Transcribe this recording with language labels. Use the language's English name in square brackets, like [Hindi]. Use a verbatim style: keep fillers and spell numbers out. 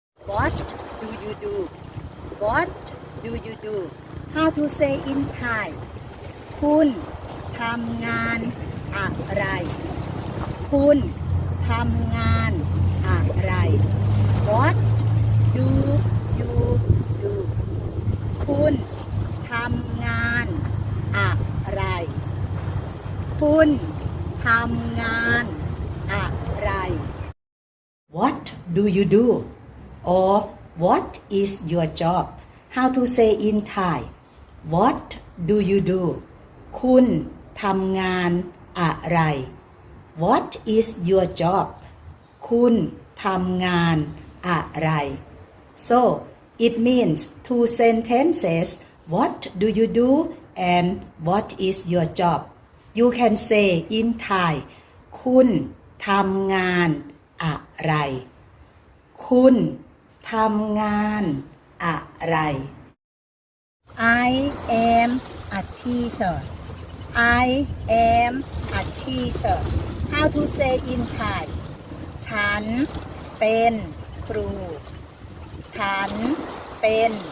[English] what do you do what do you do how to say in Thai [Thai] คุณทำงานอะไรคุณทำงานอะไร [English] What do you do [Thai] คุณทำงานอะไรคุณทำงานอะไร [English] What do you do or what is your job how to say in Thai What do you do [Thai] คุณทำงานอะไร [English] What is your job? [Thai] คุณทำงานอะไร [English] So it means two sentences What do you do and what is your job? You can say in Thai [Thai] คุณทำงานอะไรคุณทำงานอะไร [English] I am a teacher I am a teacher How to say in Thai [Thai] ฉันเป็นครูฉันเป็น